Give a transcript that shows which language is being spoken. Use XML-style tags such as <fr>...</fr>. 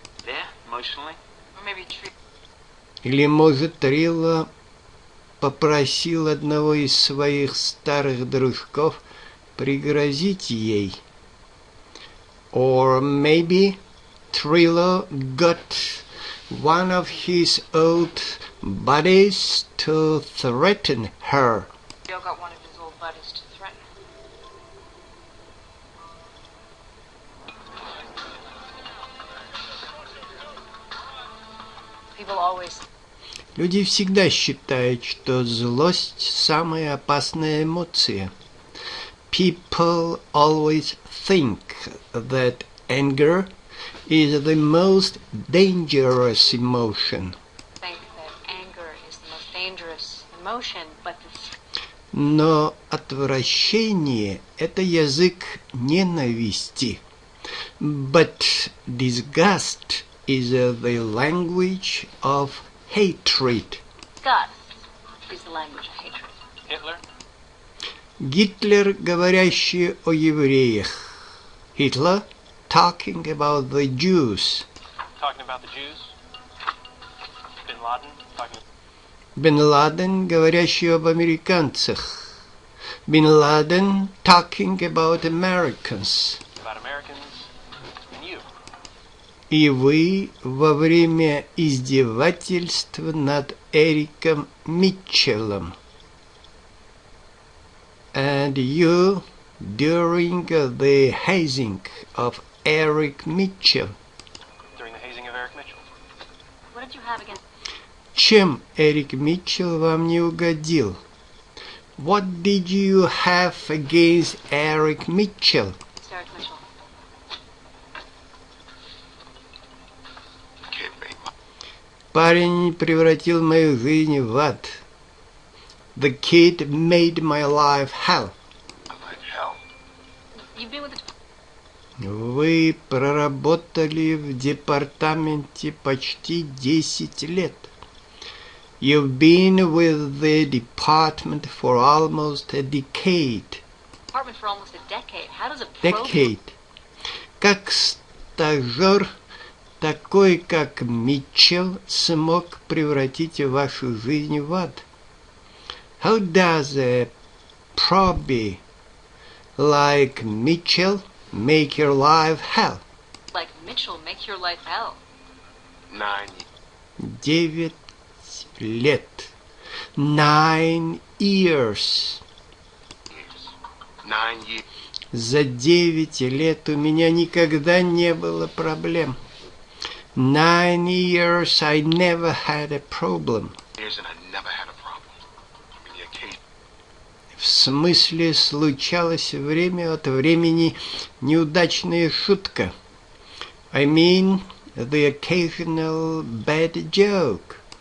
<en>There, emotionally? Or maybe Trio.</en> <ru>Или, может, Трилло попросил одного из своих старых дружков пригрозить ей.</ru> <en>Or maybe Trilo got one of his old buddies to threaten her. Trio got one of his old buddies to threaten. People always.</en> <ru>Люди всегда считают, что злость – самая опасная эмоция.</ru> <en>People always think that anger is the most dangerous emotion. Think that anger is the most dangerous emotion, but</en> <ru>Но отвращение – это язык ненависти.</ru> <en>But disgust is the language of hatred. disgust is the language of hatred. Hitler?</en> <ru>Гитлер, говорящий о евреях.</ru> <en>Hitler, talking about the Jews. Talking about the Jews? Bin Laden? Talking.</en> <ru>Бен Ладен, говорящий об американцах.</ru> <en>Бен Ладен, talking about Americans. About Americans and you.</en> <ru>И вы во время издевательства над Эриком Митчеллом.</ru> <en>And you during the hazing of Eric Mitchell? During the hazing of Eric Mitchell. What did you have against</en> <ru>Чем Эрик Митчелл вам не угодил?</ru> <en>What did you have against Eric Mitchell? Eric Mitchell? The kid made my</en> <ru>Парень превратил мою жизнь в ад.</ru> <en>The kid made my life hell. life hell. You've been with the</en> <ru>Вы проработали в департаменте почти 10 лет.</ru> <en>You've been with the department for almost a decade. department for almost a decade. How does a pro Decade.</en> <ru>Как стажер, такой как Митчелл, смог превратить вашу жизнь в ад?</ru> <en>How does a probie like Mitchell make your life hell? like Mitchell make your life hell? 9</en> <ru>9 лет.</ru> <en>9 years. years. 9 years.</en> <ru>За 9 лет у меня никогда не было проблем.</ru> <en>9 years I never had a problem. Years and I never had a problem. I mean, the occasion.</en> <ru>В смысле, случалась время от времени неудачная шутка.</ru> <en>I mean, the occasional bad joke.</en>